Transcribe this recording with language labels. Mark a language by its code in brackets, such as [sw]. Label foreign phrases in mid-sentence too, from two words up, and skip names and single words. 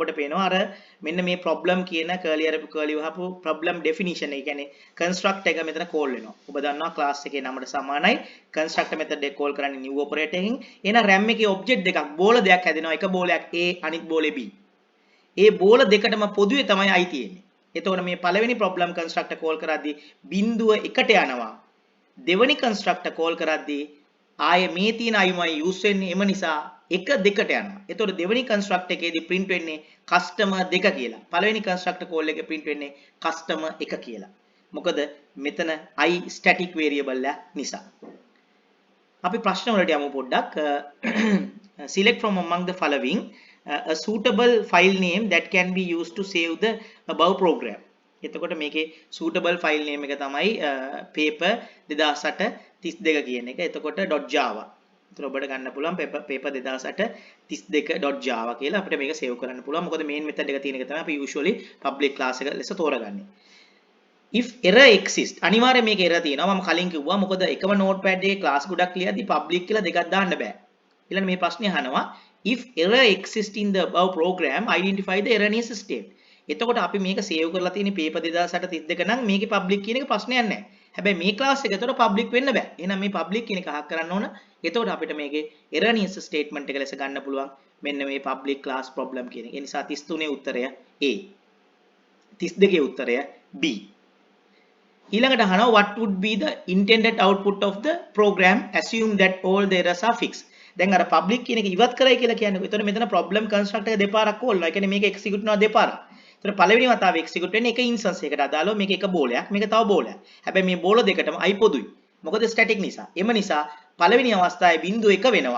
[si] ඔබට පේනවා අර මෙන්න මේ problem කියන curly වහපු [en] problem definition [si] එක කියන්නේ construct එක මෙතන call වෙනවා. ඔබ දන්නවා class එකේ නමට සමානයි [en] constructor method [si] එක call කරන්නේ [en] new operator [si] එකකින්. එහෙනම් RAM එකේ object දෙකක් බෝල දෙකක් හැදෙනවා. එක බෝලයක් A අනිත් බෝලේ B. ඒ බෝල දෙකටම පොදුවේ තමයි I තියෙන්නේ. එතකොට මේ පළවෙනි [en] problem constructor call [si] කරද්දී බිඳුව 1ට යනවා. දෙවෙනි [en] constructor call [si] කරද්දී ආයේ මේ තියෙන අයමයි යූස් වෙන්නේ එම නිසා 1 2ට යනවා. එතකොට දෙවෙනි කන්ස්ට්‍රක්ට් එකේදී print වෙන්නේ customer 2 කියලා. පළවෙනි [en] construct call [si] එකේ print වෙන්නේ customer 1 කියලා. මොකද මෙතන I [en] static variable [si] නිසා. අපි ප්‍රශ්න වලට යමු පොඩ්ඩක්. [en] Select from among the following a suitable file name that can be used to save the above program. [si] එතකොට මේකේ [en] suitable file name [si] එක තමයි paper 2008 32 කියන එක. එතකොට .java. එතකොට ඔබට ගන්න පුළුවන් paper 2008 32.java කියලා අපිට මේක save කරන්න පුළුවන්. මොකද [en] main method [si] එක තියෙන එක තමයි අපි usually [en] public class [si] එක ලෙස තෝරගන්නේ. [en] if error exist [si] අනිවාර්යයෙන් මේක [en] error තියෙනවා. [si] මම කලින් කිව්වා මොකද එකම notepad එකේ class ගොඩක් ලියද්දි public කියලා දෙකක් දාන්න බෑ. ඊළඟ මේ ප්‍රශ්නේ අහනවා [en] if error exist in the above program identify the erroneous state. [si] එතකොට අපි මේක save කරලා තියෙන paper 2008 32 නම් මේකේ public කියන එක ප්‍රශ්නයක් නැහැ. හැබැයි මේ class එක ඇතුළත public වෙන්න බෑ. එහෙනම් මේ public කියන එක අහක් කරන්න ඕන. එතකොට අපිට මේකේ [en] erroneous statement [si] එක ලෙස ගන්න පුළුවන් මෙන්න මේ [en] public class problem [si] කියන එක. ඒ නිසා 33 උත්තරය A. 32 උත්තරය B. ඊළඟට අහනවා [en] what would be the intended output of the program assume that all the errors are fixed. [si] දැන් අර public කියන එක ඉවත් කරයි කියලා කියන්නේ. එතකොට මෙතන [en] problem constructor [si] එක දෙපාරක් call වෙනවා. ඒ කියන්නේ මේක execute වෙනවා දෙපාරක්. එතකොට පළවෙනි වතාවේ execute වෙන්නේ එක instance එකකට අදාළව මේක එක බෝලයක් මේක තව බෝලයක්. හැබැයි මේ බෝල දෙකටම I පොදුයි. මොකද static නිසා. එම නිසා පළවෙනි අවස්ථාවේ බිංදුව 1 වෙනවා.